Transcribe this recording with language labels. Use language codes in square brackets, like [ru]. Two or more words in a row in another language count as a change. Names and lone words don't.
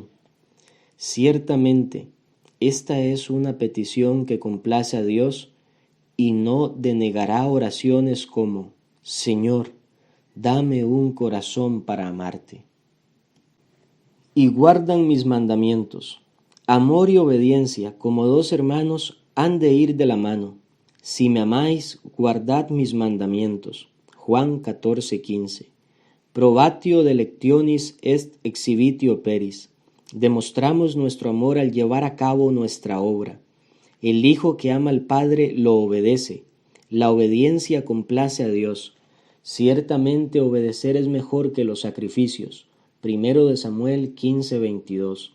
[es] Ciertamente, esta es una petición que complace a Dios y no denegará oraciones como: Señor, dame un corazón para amarte. Y guardan mis mandamientos. Amor y obediencia, como dos hermanos, han de ir de la mano. Si me amáis, guardad mis mandamientos. Juan 14:15. [la] Probatio delectionis est exhibitio peris. [es] Demostramos nuestro amor al llevar a cabo nuestra obra. El Hijo que ama al Padre lo obedece. La obediencia complace a Dios. Ciertamente obedecer es mejor que los sacrificios. 1 Samuel 15:22.